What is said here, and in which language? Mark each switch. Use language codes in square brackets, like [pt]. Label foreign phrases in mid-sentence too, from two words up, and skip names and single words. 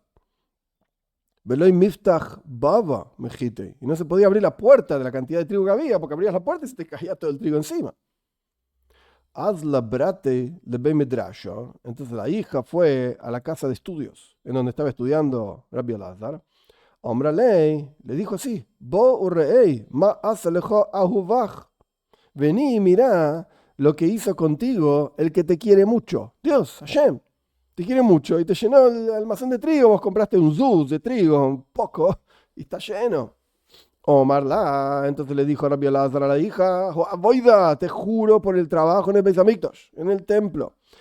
[arc] Veloy Miftach Baba Mejite. [es] Y no se podía abrir la puerta de la cantidad de trigo que había, porque abrías la puerta y se te caía todo el trigo encima. [arc] Hazla brate le be medrasha. [es] Entonces la hija fue a la casa de estudios, en donde estaba estudiando Rabbi Elazar. [arc] Omra ley [es] le dijo así: [arc] Bo urrei ma asalejo ahuvach. [es] Vení y mirá lo que hizo contigo el que te quiere mucho. Dios, Hashem, te quiere mucho y te llenó el almacén de trigo. Vos compraste un zuz de trigo, un poco, y está lleno. Omarla, entonces le dijo Rabbi Elazar a la hija: Voida, te juro por el trabajo en el [he] Beis Hamikdash, [es] en el templo.